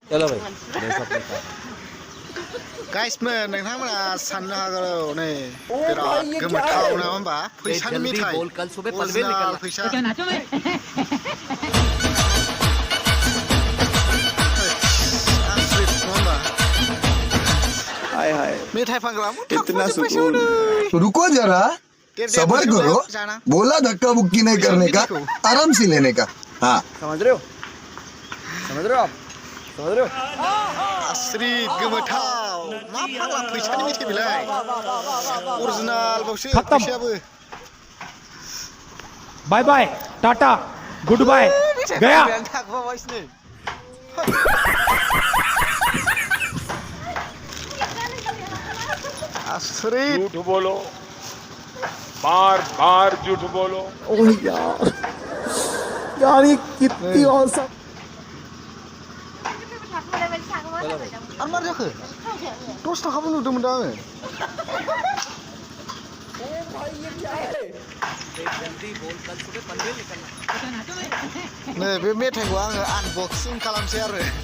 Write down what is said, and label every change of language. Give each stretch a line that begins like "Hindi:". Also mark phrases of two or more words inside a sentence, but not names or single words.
Hindi: चलो भाई देखो अपने साथ
Bodo: गाइसमोन नोंथांमोना साननो हागौ नै बिराद गोमोथाव नङा होमबा फैसानि मिथाइ अरिजिनाल फैसा आसरित नङा होमबा हाय हाय मेथाइ फानग्रा
Hindi: इतना सुकून रुको जरा सबर करो बोला धक्का बुक्की नहीं करने का आराम से लेने का हाँ समझ रहे हो आप
Bodo: आसरित गोमोथाव मा फाग्ला फैसानि मेथाइ बिलाय अरिजिनाल बावसो फैसायाबो
English: bye bye tata good bye गया
Bodo: आसरित
Hindi: झूठ बोलो बार बार झूठ बोलो ओह यार ये कितनी औसम
Bodo: आरो मारै जाखो 10 थाखाबो नुदोंमोन दा आङो नै बे मेथाइखौ आङो आनबक्सिं खालामसै आरो